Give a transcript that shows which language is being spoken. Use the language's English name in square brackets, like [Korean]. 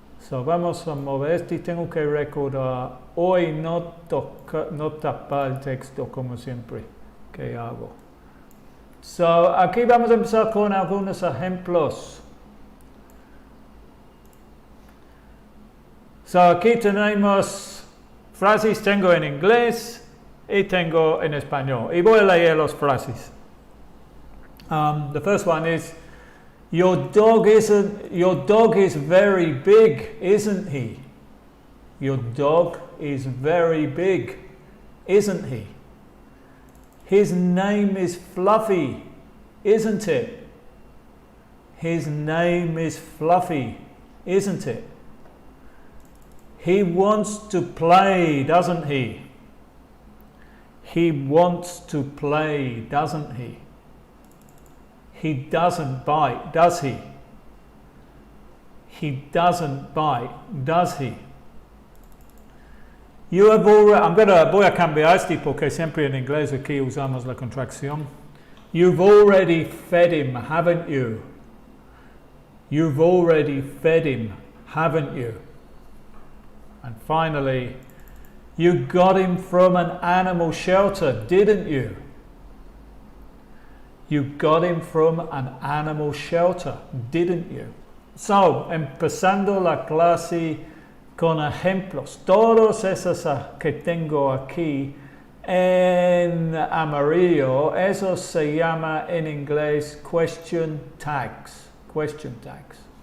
[Spanish] Vamos a mover esto y tengo que recordar, hoy no tapar el texto como siempre que hago. Aquí vamos a empezar con algunos ejemplos. Aquí tenemos frases, tengo en inglés y tengo en español. Y voy a leer las frases. [English] The first one is, your dog is very big, isn't he? Your dog is very big, isn't he? His name is Fluffy, isn't it? His name is Fluffy, isn't it? He wants to play, doesn't he? He wants to play, doesn't he? He doesn't bite, does he? He doesn't bite, does he? You have already, [Spanish] voy a cambiar este porque siempre en inglés aquí usamos la contracción. [English] You've already fed him, haven't you? You've already fed him, haven't you? And finally, you got him from an animal shelter, didn't you? You got him from an animal shelter, didn't you? [Spanish] Empezando la clase con ejemplos. Todos esos que tengo aquí en amarillo, eso se llama en inglés question tags. Question tags.